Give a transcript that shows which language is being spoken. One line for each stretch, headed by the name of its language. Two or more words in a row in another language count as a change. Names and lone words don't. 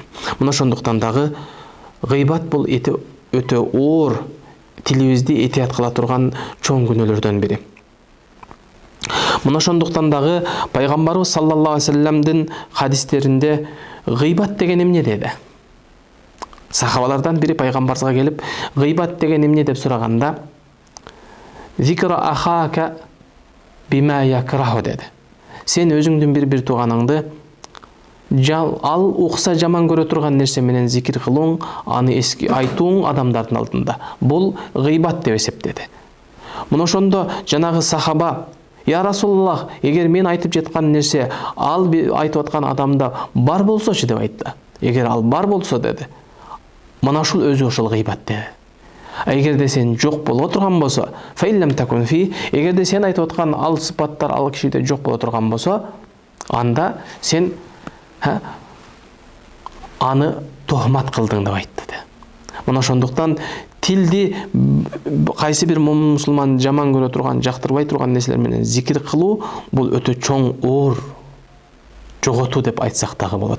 Kyrgyz: Мына ошондуктан дагы гыйбат бул өтө оор, тилибизди этият кыла турган чоң күнөөлөрдөн бири. Мына ошондуктан дагы пайгамбарыбыз
Arabic: صلى الله عليه وسلم
Kyrgyz: хадистеринде гыйбат деген эмне деди? Сахабалардан бири пайгамбарга келип, гыйбат деген эмне деп сураганда,
Arabic: ذكرك أخاك بما يكره деди.
Kyrgyz: Сен өзүңдүн бир тууганыңды ал укса жаман көрө турган нерсе менен зикир кылууң, аны эски айтууң адамдардын алдында. Бул гыйбат деп эсептеди. Мына ошондо жанагы сахаба,
Arabic: يا رسول الله,
Kyrgyz: эгер мен айтып жаткан нерсе ал айтып аткан адамда бар болсочу деп айтты. Эгер ал бар болсо деди, мына ушул өзү ошол гыйбат деди. Эгерде сен жок боло турган болсо,
Arabic: فإن لم تكن فيه,
Kyrgyz: эгерде сен айтып аткан ал сыпаттар ал кишиде жок боло турган болсо, анда сен аны тохмат кылдың деп айтты. Мына ошондуктан тилди кайсы бир момун мусулман жаман көрө турган, жактырбай турган нерселер менен зикир кылуу бул өтө чоң оор жоготуу деп айтсак дагы болот.